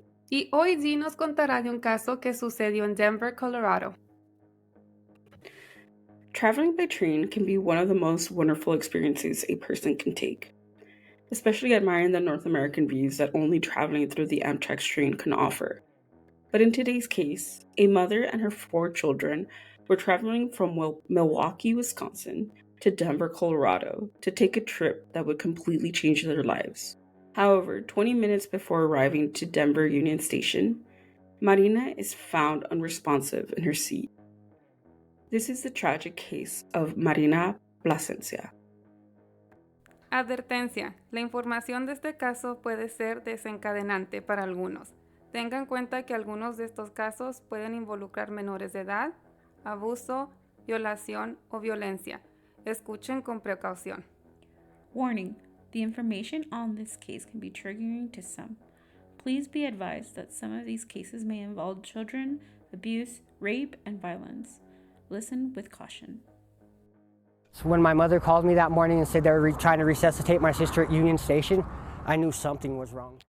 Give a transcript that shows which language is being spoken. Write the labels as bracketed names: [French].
[Spanish] y hoy Dee nos contará de un caso que sucedió en Denver, Colorado. [English] Traveling by train can be one of the most wonderful experiences a person can take, especially admiring the North American views that only traveling through the Amtrak train can offer. But in today's case, a mother and her 4 children were traveling from Milwaukee, Wisconsin to Denver, Colorado to take a trip that would completely change their lives. However, 20 minutes before arriving to Denver Union Station, Marina is found unresponsive in her seat. This is the tragic case of Marina Plasencia. [Spanish] Advertencia, la información de este caso puede ser desencadenante para algunos. Tenga en cuenta que algunos de estos casos pueden involucrar menores de edad, abuso, violación o violencia. Escuchen con precaución. [English] Warning, the information on this case can be triggering to some. Please be advised that some of these cases may involve children, abuse, rape, and violence. Listen with caution. So when my mother called me that morning and said they were trying to resuscitate my sister at Union Station, I knew something was wrong.